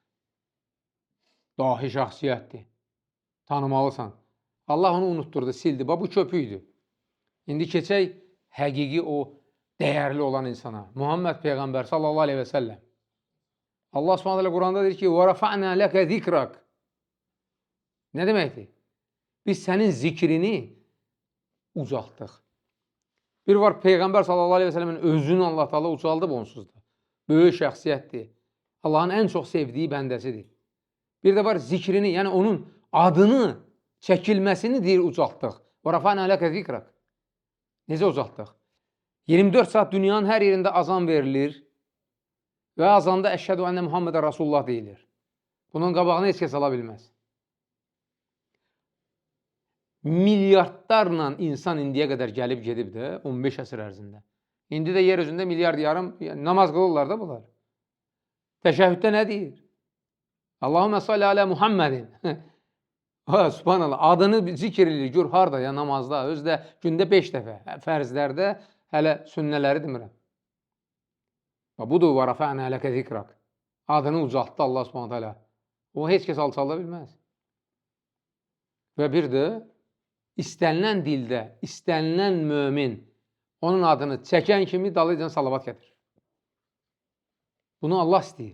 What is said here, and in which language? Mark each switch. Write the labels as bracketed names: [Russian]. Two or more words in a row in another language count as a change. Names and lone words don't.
[Azerbaijani] Dahi şəxsiyyətdir. Tanımalısan. Allah onu unutturdu, sildi. Bu köpüydü. İndi keçək həqiqi o dəyərli olan insana. Muhammed Peyğəmbər [Arabic] صلى الله عليه وسلم. الله سبحانه [Azerbaijani] Quranda deyir ki, [Arabic] وَرَفَعْنَا لَكَ ذِكْرَكَ. [Azerbaijani] Nə deməkdir? Biz sənin zikrini ucaltdıq. Bir var, Peyğəmbər [Arabic] صلى الله عليه وسلم [Azerbaijani] özünü Allah Taala ucaldıb onsuz da. Böyük şəxsiyyətdir. Allahın ən çox sevdiyi bəndəsidir. Bir də var, zikrini, yəni onun adını çəkilməsini deyir ucaltdıq. [Arabic] وَرَفَعْنَا لَكَ ذِكْرَكَ. [Azerbaijani] Necə ucaltdıq? 24 saat dünyanın hər yerində azan verilir və azanda [Arabic] أشهد أن محمدا رسول الله [Azerbaijani] deyilir. Bunun qabağını heç kəs ala bilməz. Milyardlarla insan indiyə qədər gəlib gedib də 15 əsr ərzində. İndi də yer üzündə milyard yarım namaz qılırlar da bunlar. Təşəhhüddə nə deyir? [Arabic] اللهم صل على محمد. [Azerbaijani] Subhanallah, adını zikr edir, gör harada ya namazda, özdə gündə 5 dəfə, fərzlərdə hələ sünnələri demirəm. Budur, [Arabic] وَرَفَعْنَا لَكَ ذِكْرَكَ. [Azerbaijani] Adını ucaltdı [Arabic] الله سبحانه تعالى. [Azerbaijani] O heç kəs alçalda bilməz. Və bir də istənilən dildə, istənilən mömin onun adını çəkən kimi dalıcan salavat gətirir. Bunu Allah istəyir.